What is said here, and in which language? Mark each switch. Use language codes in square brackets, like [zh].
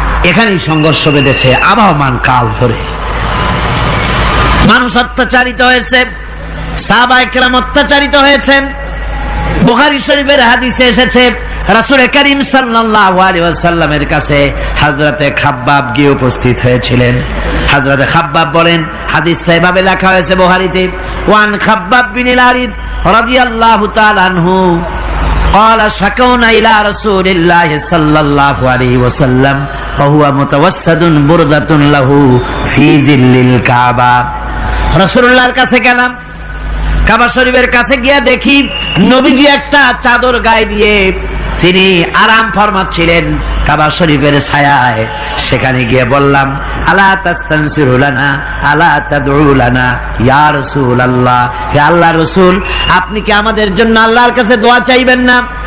[bn] এখানেই সংঘর্ষ বেঁধেছে আবহমান কাল ধরে। মানুষ অত্যাচারিত হয়েছে, সাহাবায়ে কেরাম অত্যাচারিত হয়েছেন। বুখারী শরীফের হাদিসে এসেছে রাসূল করিম সাল্লাল্লাহু আলাইহি ওয়াসাল্লামের কাছে হযরতে খাব্বাব গিয়ে উপস্থিত হয়েছিলেন। হযরতে খাব্বাব বলেন, হাদিসটা এভাবে লেখা হয়েছে বুখারীতে, ওয়ান খাব্বাব বিন আল-আরিদ রাদিয়াল্লাহু তাআলা আনহু [ar] قال شكونا إلى رسول الله صلى الله عليه وسلم وهو متوسد بردة له في ظل الكعبة। [bn] রাসূলুল্লাহর কাছে গেলাম, কাবা শরীফের কাছে গিয়ে দেখি নবীজি একটা চাদর গায়ে দিয়ে তিনি আরাম ফরমাচ্ছিলেন কাবা শরীফের ছায়ায়। সেখানে গিয়ে বললাম, [ar] আলা তাস্তানসিরু লানা আলা তাদউ লানা ইয়া রাসূলুল্লাহ, [bn] হে আল্লাহর রাসূল, আপনি কি আমাদের জন্য আল্লাহর কাছে দোয়া চাইবেন না?